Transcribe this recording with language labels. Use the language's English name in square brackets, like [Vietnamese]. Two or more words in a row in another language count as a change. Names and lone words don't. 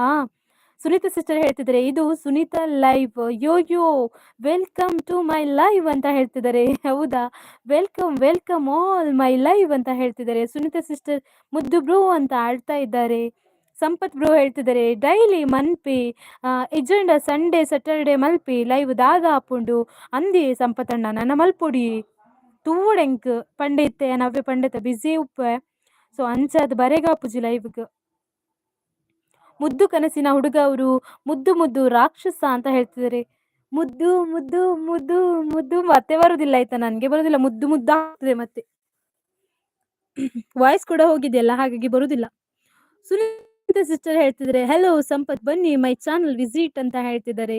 [Kannada] ಸುನೀತಾ ಸಿಸ್ಟರ್ ಹೇಳ್ತಿದ್ದಾರೆ ಇದು ಸುನೀತಾ ಲೈವ್ [English] yo yo welcome to my live [Kannada] ಅಂತ ಹೇಳ್ತಿದ್ದಾರೆ. ಹೌದಾ, [English] welcome welcome all my live [Kannada] ಅಂತ ಹೇಳ್ತಿದ್ದಾರೆ ಸುನೀತಾ ಸಿಸ್ಟರ್. ಮುದ್ದು ಬ್ರೋ ಅಂತ ಆಡ್ತಾ ಇದ್ದಾರೆ. ಸಂಪತ್ ಬ್ರೋ ಹೇಳ್ತಿದ್ದಾರೆ [Tulu] ಡೈಲಿ ಮನ್ಪಿ ಎಜೆಂಡ [English] Sunday Saturday [Tulu] ಮಲ್ಪಿ ಲೈವ್ ದಾದ ಹಾಪುಂಡು ಅಂದಿ ಸಂಪತಣ್ಣ ನನ್ನ ಮಲ್ಪೊಡಿ ತೂಡೆಂಕ್ ಪಂಡಿತ್ತೆ ನವ್ವೆ ಪಂಡಿತ ಬಿಸಿ ಉಪ್ಪೆ. ಸೊ ಅಂಚಾದ್ ಬರೆಗಾಪುಜಿ ಲೈವ್ಗ್. [Kannada] ಮುದ್ದು ಕನಸಿನ ಹುಡುಗ ಅವರು ಮುದ್ದು ಮುದ್ದು ರಾಕ್ಷಸ ಅಂತ ಹೇಳ್ತಿದ್ದಾರೆ. ಮುದ್ದು ಮುದ್ದು ಮುದ್ದು ಮುದ್ದು ಮತ್ತೆ ಬರುದಿಲ್ಲ ಆಯ್ತಾ, ನನ್ಗೆ ಬರುದಿಲ್ಲ, ಮುದ್ದು ಮುದ್ದು ಆಗ್ತದೆ ಮತ್ತೆ. ವಾಯ್ಸ್ ಕೂಡ ಹೋಗಿದೆಯಲ್ಲ ಹಾಗಾಗಿ ಬರುದಿಲ್ಲ. ಸುನೀತಾ ಸಿಸ್ಟರ್ ಹೇಳ್ತಿದ್ದಾರೆ ಹೆಲೋ ಸಂಪತ್ ಬನ್ನಿ [English] my channel visit [Kannada] ಅಂತ ಹೇಳ್ತಿದ್ದಾರೆ.